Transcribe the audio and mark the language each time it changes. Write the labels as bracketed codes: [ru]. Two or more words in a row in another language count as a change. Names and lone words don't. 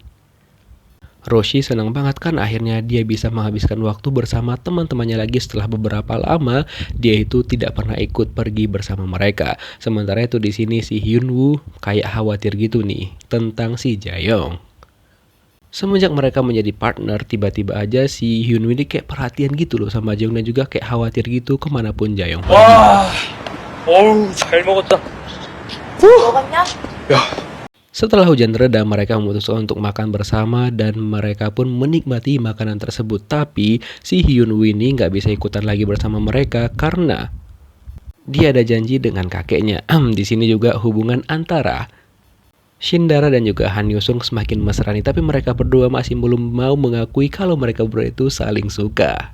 [id] Roshi senang banget kan akhirnya dia bisa menghabiskan waktu bersama teman-temannya lagi setelah beberapa lama dia itu tidak pernah ikut pergi bersama mereka. Sementara itu di sini si Hyunwoo kayak khawatir gitu nih tentang si Jaeyoung. Semenjak mereka menjadi partner, tiba-tiba aja si Hyunwoo ini kayak perhatian gitu loh sama Jaeyoung dan juga kayak khawatir gitu kemanapun Jaeyoung pergi. [ko] 와, 어우 잘 먹었다. 먹었냐? 야, [id] Setelah hujan reda, mereka memutuskan untuk makan bersama dan mereka pun menikmati makanan tersebut. Tapi si Hyunwoo ini nggak bisa ikutan lagi bersama mereka karena dia ada janji dengan kakeknya. Di sini juga hubungan antara Shindara dan juga Han Yusung semakin mesra nih, tapi mereka berdua masih belum mau mengakui kalau mereka berdua itu saling suka.